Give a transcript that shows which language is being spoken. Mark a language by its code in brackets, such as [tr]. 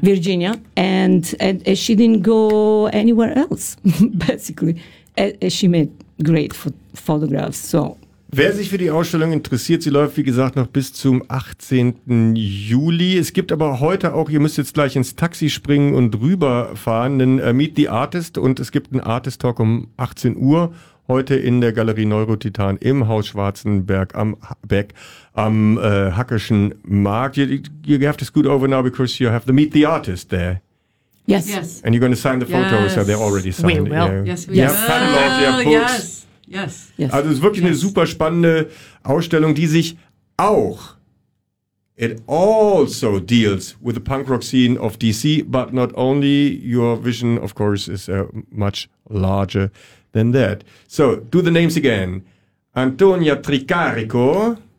[en] Virginia, and she didn't go anywhere else, basically. And she made great photographs, so... [de] Wer sich für die Ausstellung interessiert, sie läuft, wie gesagt, noch bis zum 18. Juli. Es gibt aber heute auch, ihr müsst jetzt gleich ins Taxi springen und rüberfahren, einen Meet the Artist, und es gibt einen Artist Talk um 18 Uhr heute in der Galerie Neurotitan im Haus Schwarzenberg am Hackerschen Markt. [en] You have to scoot over now because you have the Meet the Artist there. Yes. And you're going to sign the photos, yes. So they're already signed. We will. Yes. [de] Also es ist wirklich eine super spannende Ausstellung, die sich auch, [en] it also deals with the punk rock scene of DC, but not only, your vision of course is much larger than that. So, do the names again. Antonia Tricarico,